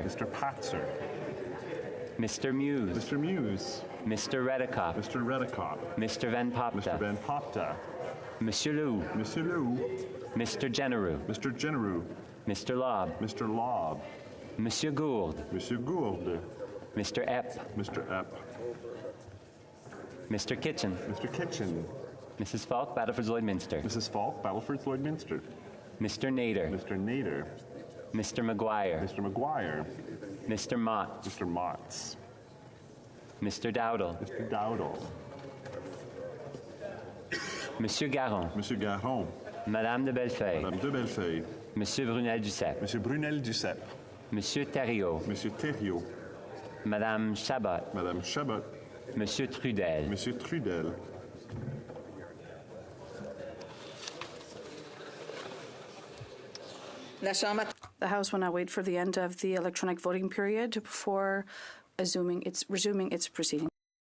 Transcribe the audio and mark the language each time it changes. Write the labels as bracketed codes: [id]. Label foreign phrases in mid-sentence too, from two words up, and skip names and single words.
[en] Mr. Patzer. Mr. Muse. Mr. Muse. Mr. Redicott. Mr. Redicott. Mr. Van Popta. Mr. Van Popta. Monsieur Lou. Mr. Lou. Mr. Generou. Mr. Generou. Mr. Lobb. Mr. Lobb. Monsieur Gould. Monsieur Gould. Mr. Epp. Mr. Epp. Mr. Kitchen. Mr. Kitchen. Mrs. Falk, Battleford Lloydminster. Mrs. Falk, Battleford Lloydminster. Mr. Nader. Mr. Nader. Mr. McGuire. Mr. McGuire. Mr. Mott. Mr. Motts. Mr. Dowdle. Mr. Dowdle. Monsieur Garon. Monsieur Garon. Madame de Bellefeuille. Madame de Bellefeuille. Monsieur Brunel Duceppe. Monsieur Brunel Duceppe. Monsieur Thériault. Monsieur Thériault. Madame Chabot. Madame Chabot. Monsieur Trudel. Monsieur Trudel. [fr] La Chambre. [en] The House will now wait for the end of the electronic voting period before resuming its proceedings.